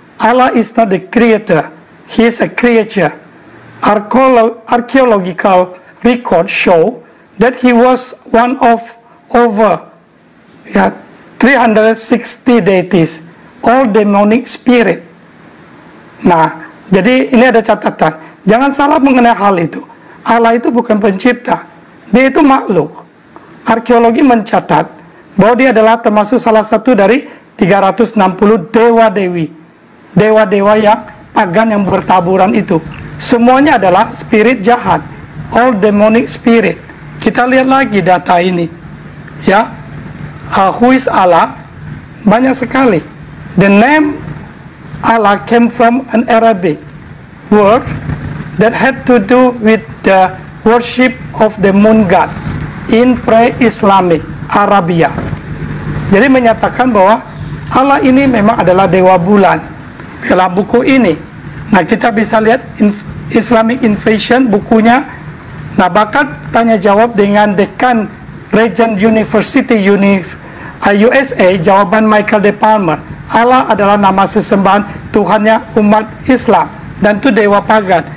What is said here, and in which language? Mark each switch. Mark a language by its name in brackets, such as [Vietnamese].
[English] Allah is not the creator. He is a creature. Archaeological records show that he was one of over 360 deities, all demonic spirit. [Indonesian] Nah, jadi ini ada catatan. Jangan salah mengenai hal itu. Allah itu bukan pencipta. Dia itu makhluk. Arkeologi mencatat bahwa dia adalah termasuk salah satu dari 360 dewa-dewi. Dewa-dewa yang pagan yang bertaburan itu. Semuanya adalah spirit jahat. [English] All demonic spirit. [Indonesian] Kita lihat lagi data ini, ya. [English] Who is Allah? [Indonesian] Banyak sekali. [English] The name Allah came from an Arabic word that had to do with the worship of the moon god in pre-Islamic Arabia. [Indonesian] Jadi menyatakan bahwa Allah ini memang adalah dewa bulan dalam buku ini. Nah, kita bisa lihat Islamic Invasion bukunya. Nah, bahkan tanya jawab dengan dekan Regent University USA, jawaban Michael De Palmer, Allah adalah nama sesembahan Tuhannya umat Islam dan itu dewa pagan.